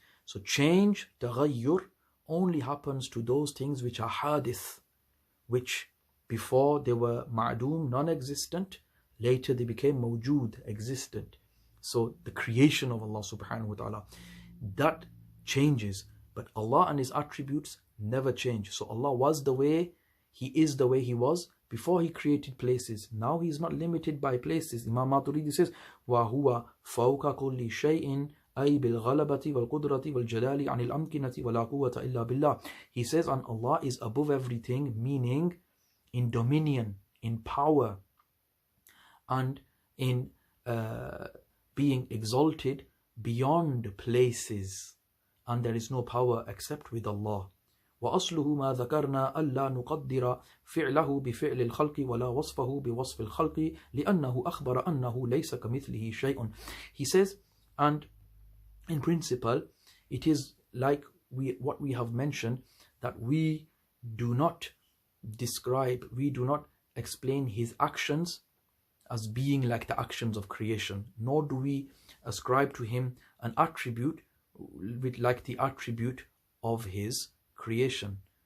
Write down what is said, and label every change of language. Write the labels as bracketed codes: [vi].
[en] So change, taghayyur, only happens to those things which are hadith, which before they were ma'doom, non-existent, later they became mawjood, existent. So the creation of Allah subhanahu wa ta'ala, that changes, but Allah and his attributes never change. So Allah was the way, he is the way he was before he created places. Now he is not limited by places. Imam Māturīdī says [ar] وَهُوَ فَوْقَ كُلِّ شَيْءٍ أي بالغلبة والقدرة والجلال عن الأمكنة ولا قوة إلا بالله. [en] He says, and Allah is above everything, meaning in dominion, in power, and in being exalted beyond places, and there is no power except with Allah. [ar] وأصله ما ذكرنا ألا نقدر فعله بفعل الخلق ولا وصفه بوصف الخلق لأنه أخبر أنه ليس كمثله شيء. [en] He says, and in principle, it is like what we have mentioned, that we do not describe, we do not explain his actions as being like the actions of creation, nor do we ascribe to him an attribute with like the attribute of his creation.